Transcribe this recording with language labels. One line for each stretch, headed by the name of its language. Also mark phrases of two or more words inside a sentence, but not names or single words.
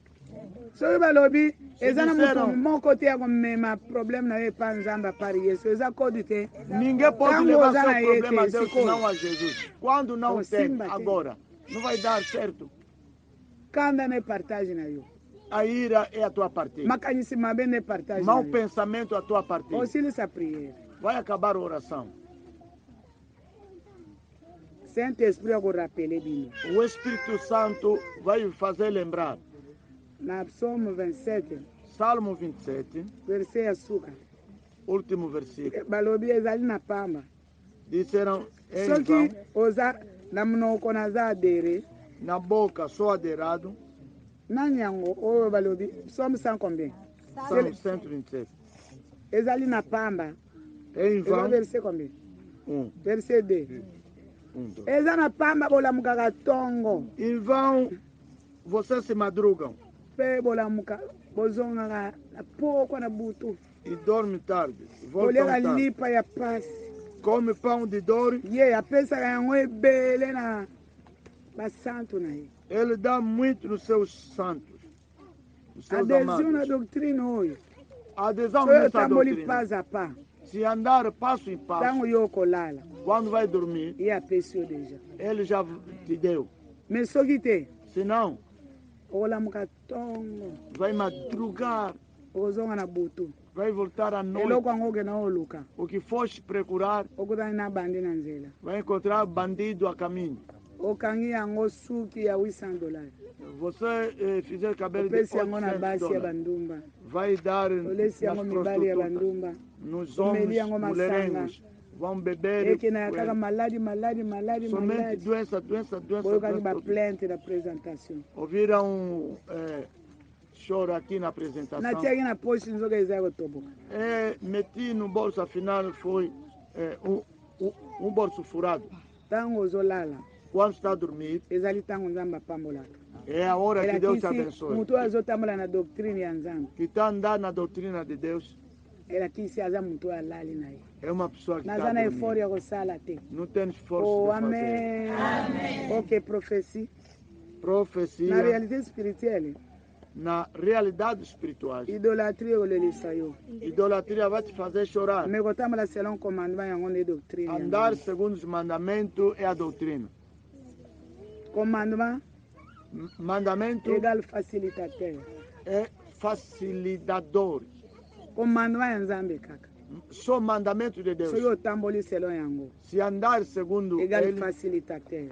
Lingala: soki balobi eza na
Portuguese: disseram-
Lingala: mutu moko te ya komema problème na ye epa nzambe apari yesu eza kodi te
Portuguese: Ninguém pode
Lingala: Tango
Portuguese: levar usa seu na problema a ET, Deus, esse senão a Jesus. Quando não Oh, tem, Simba tem. agora, não vai dar certo.
Lingala: kanda ne partage na yo
Portuguese: A ira é a tua partida.
Lingala: makanisi mabe ne partage na
Portuguese: Mau
Lingala: yo
Portuguese: pensamento é a tua partida.
Lingala: osilisa priere
Portuguese: Vai acabar a oração.
Lingala: saint esprit akorapele bino
Portuguese: O Espírito Santo vai fazer lembrar.
Lingala: na psalme 27
Portuguese: Salmo 27,
Lingala: verset ya suka
Portuguese: último versículo.
Lingala: balobi ezali na pamba
Portuguese: Disseram em
Lingala: soki
Portuguese: vão,
Lingala: oza na monoko naza adere
Portuguese: na boca sou aderado.
Lingala: nani yango oyo balobi psalme 100 combien
Portuguese: Salmo 127.
Lingala: ezali na pamba
Portuguese: Em
Lingala: eza
Portuguese: vão,
Lingala: verset combien
Portuguese: 1,
Lingala: verset 2
Portuguese: 2.
Lingala: eza na pamba bolamukaka tongo
Portuguese: Em vão, vocês se madrugam
Lingala: mpe bolamuka bozongaka na pokwa na butu
Portuguese: e dormem tarde. Voltam
Lingala: boliaka
Portuguese: tarde.
Lingala: lipa ya pasi
Portuguese: Come pão de dor.
Lingala: ye apesaka yango ebele na basantu na ye
Portuguese: Ele dá muito nos seus santos, nos seus
Lingala: adesio na
Portuguese: amados.
Lingala: doctrine oyo
Portuguese: A adesão
Lingala: soki
Portuguese: nessa
Lingala: otamboli
Portuguese: doutrina.
French: pas a pas
Portuguese: Se andar passo em
Lingala: ntango
Portuguese: passo,
Lingala: yo okolala
Portuguese: quando vai dormir,
Lingala: ye apesi yo deja
Portuguese: ele já te deu.
Lingala: mais soki te
Portuguese: Se não,
Lingala: okolamuka tongo
Portuguese: vai madrugar,
Lingala: okozonga na butu
Portuguese: vai voltar à noite.
Lingala: eloko yango okenda oluka
Portuguese: O que foste procurar,
Lingala: okutani na bandi na nzela
Portuguese: vai encontrar bandido a caminho.
Lingala: okangi yango suki ya 800 dollars
Portuguese: Você fizer cabelo de
Lingala: opesi yango na
Portuguese: 800
Lingala: basi ya
Portuguese: dólares,
Lingala: bandumba
Portuguese: vai dar
Lingala: olesi
Portuguese: nas
Lingala: yango mibali ya
Portuguese: prostitutas,
Lingala: bandumba
Portuguese: nos
Lingala: Omeli
Portuguese: homens
Lingala: yango masanga.
Portuguese: mulherengos, vão beber
Lingala: ekenda ya kaka maladi
Portuguese: somente
Lingala: maladi
Portuguese: doença, doença, doença,
Lingala: boyokaki
Portuguese: doença.
Lingala: baplainte na présentation
Portuguese: Ouviram choro aqui na apresentação.
Lingala: natiaki na poche nzoka eza ya kotoboka
Portuguese: Meti no bolso, afinal foi um bolso furado.
Lingala: ntango ozolala
Portuguese: Quando está a dormir,
Lingala: ezali ntango nzambe apambolaka
Portuguese: é a hora que Deus te
Lingala: elakisi
Portuguese: abençoe.
Lingala: motu oyo azotambola na doctrine ya nzambe
Portuguese: Que está andando na doutrina de Deus,
Lingala: elakisi aza motu oyo alali na ye
Portuguese: é uma pessoa que
Lingala: naza
Portuguese: está
Lingala: na
Portuguese: dormindo.
Lingala: effort ya kosala te
Portuguese: Não tem esforço oh, de fazer.
Lingala: amen ok prophétie na
Portuguese: Profecia,
French: réalité spirituelle
Portuguese: na realidade espiritual.
Lingala: idolatrie ekolelisa yo
Portuguese: Idolatria vai te fazer chorar.
Lingala: me kotambola
French: selon commandement
Lingala: yango nde doctrine ya
Portuguese: Andar
Lingala: nzambe.
Portuguese: segundo os mandamentos é a doutrina.
Lingala: commandement
Portuguese: Mandamento
French: égal facilitateur
Portuguese: é facilitador.
Lingala: commandement ya nzambe kaka
Portuguese: Só mandamento de Deus.
Lingala: soki otamboli selon yango
Portuguese: Se andar segundo
Lingala: égal
Portuguese: ele,
Lingala: facilitateur